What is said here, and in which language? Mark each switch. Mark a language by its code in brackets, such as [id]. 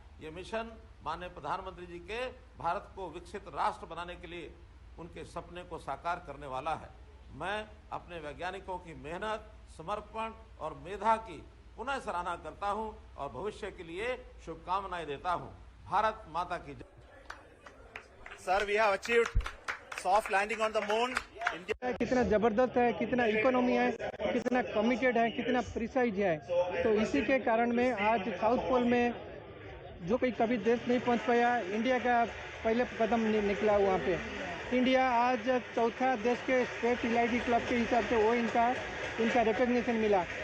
[hi] ये मिशन माननीय प्रधानमंत्री जी के भारत को विकसित राष्ट्र बनाने के लिए उनके सपने को साकार करने वाला है। मैं अपने वैज्ञानिकों की मेहनत, समर्पण और मेधा की पुनः सराहना करता हूं और भविष्य के लिए शुभकामनाएं देता हूं। भारत माता की जय। [en] Sir, we have achieved soft landing on the moon. India [hi] कितना जबरदस्त है, कितना इकोनॉमी है, कितना कमिटेड है, कितना प्रिसाइज है। तो इसी के कारण में आज साउथ पोल में जो कोई कभी देश नहीं पहुंच पाया, इंडिया का पहले कदम निकला वहाँ पे। इंडिया आज चौथा देश के स्पेस इलाइटी क्लब के हिसाब से वो इनका रिकॉग्निशन मिला।